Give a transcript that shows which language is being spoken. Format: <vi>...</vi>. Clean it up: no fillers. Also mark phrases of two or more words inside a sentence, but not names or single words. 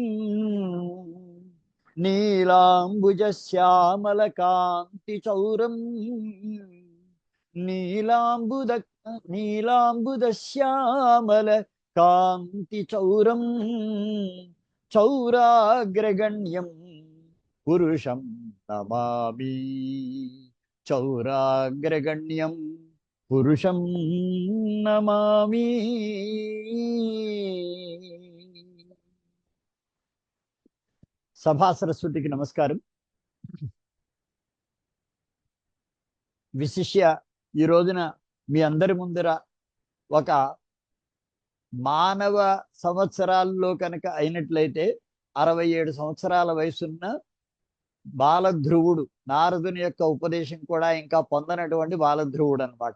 <sa>नीलाम्बुजश्यामलकान्तिचौरम् नीलाम्बुद नीलाम्बुदश्यामल कान्तिचौरम् चौराग्रगण्यं पुरुषं नमामि चौराग्रगण्यं पुरुषं नमामि।</sa> <te>సభా సరస్వతికి నమస్కారం. విశిష్య ఈ రోజున మీ అందరి ముందర ఒక మానవ సంవత్సరాల్లో కనుక అయినట్లయితే 67 సంవత్సరాల వయసున్న బాలధ్రువుడు, నారదుని యొక్క ఉపదేశం కూడా ఇంకా పొందనటువంటి బాలధ్రువుడు అనమాట.</te>